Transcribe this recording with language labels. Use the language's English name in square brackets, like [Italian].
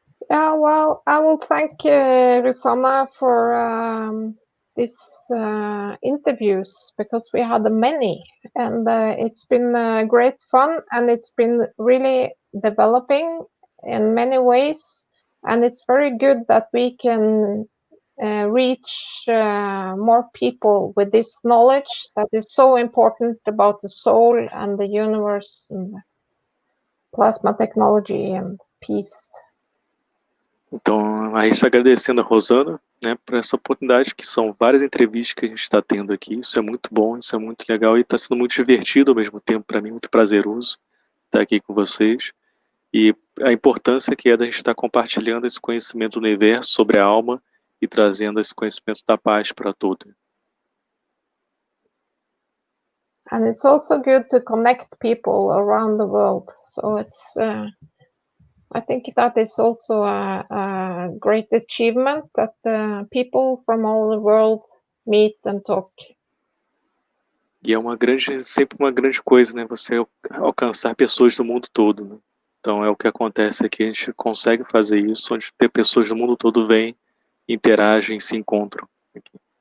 [English] Yeah, well, I will thank Rosanna for these interviews, because we had many, and it's been great fun, and it's been really developing in many ways, and it's very good that we can reach more people with this knowledge that is so important about the soul and the universe and plasma technology and peace. [Portuguese] Então, a gente está agradecendo a Rosana, né, por essa oportunidade, que são várias entrevistas que a gente está tendo aqui. Isso é muito bom, isso é muito legal e está sendo muito divertido ao mesmo tempo, para mim, muito prazeroso estar aqui com vocês. E a importância que é da gente estar compartilhando esse conhecimento do universo sobre a alma e trazendo esse conhecimento da paz para todos. [English] And it's also good to connect people around the world. So it's, I think that is also a great achievement, that people from all the world meet and talk. [Portuguese] E é sempre uma grande coisa, né? Você alcançar pessoas do mundo todo, né? Então é o que acontece aqui, a gente consegue fazer isso, onde ter pessoas do mundo todo vêm, interagem, se encontram aqui.